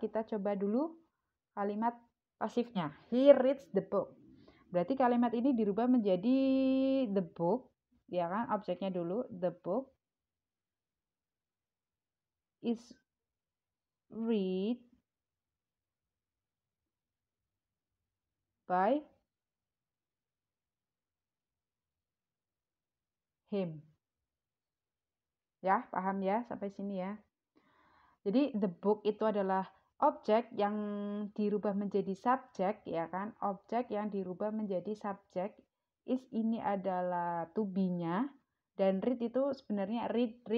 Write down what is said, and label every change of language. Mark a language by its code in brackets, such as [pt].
[id] Kita coba dulu kalimat pasifnya. [en] He reads the book. [id] Berarti kalimat ini dirubah menjadi the book, ya kan? Objeknya dulu, [en] the book is read by him. [id] Ya, paham ya sampai sini ya. Jadi the book itu adalah objek yang dirubah menjadi subjek, ya kan? Objek yang dirubah menjadi subjek. Is ini adalah to be-nya dan read itu sebenarnya read.